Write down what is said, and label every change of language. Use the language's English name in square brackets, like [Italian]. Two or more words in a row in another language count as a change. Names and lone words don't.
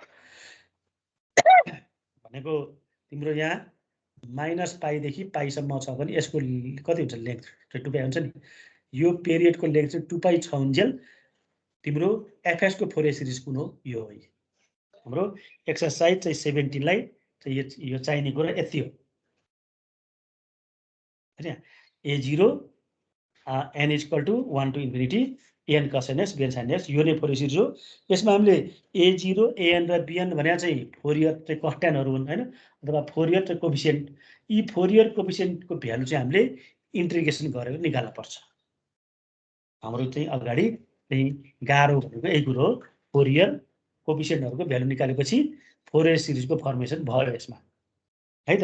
[Nepali] भनेको तिम्रो यहाँ -π देखि π सम्म छ भने यसको कति हुन्छ लेन्थ 2π हुन्छ नि यो पिरियडको लेन्थ चाहिँ 2π छ हुन्जेल तिम्रो fx को [English] Fourier series [Nepali] कुन हो यो हो हाम्रो एक्सरसाइज चाहिँ 17 लाई चाहिँ यो चाहिने कुरा यति हो हैन a0 n = [English] 1 to infinity an cos nx bn sin nx [Nepali] यो नै [English] Fourier series [Nepali] हो यसमा हामीले a0 an र bn भनेको चाहिँ फोरियर चाहिँ कन्स्ट्यान्टहरु हुन् हैन अथवा फोरियर चाहिँ कोएफिसिएन्ट यी फोरियर कोएफिसिएन्टको भ्यालु चाहिँ हामीले इन्टिग्रेसन गरेर निकाल्न पर्छ हाम्रो चाहिँ अगाडि चाहिँ गाह्रो भनेको यही कुरो हो फोरियर कोएफिसिएन्टहरुको भ्यालु निकालेपछि फोरियर सिरिजको फर्मेसन भयो यसमा है त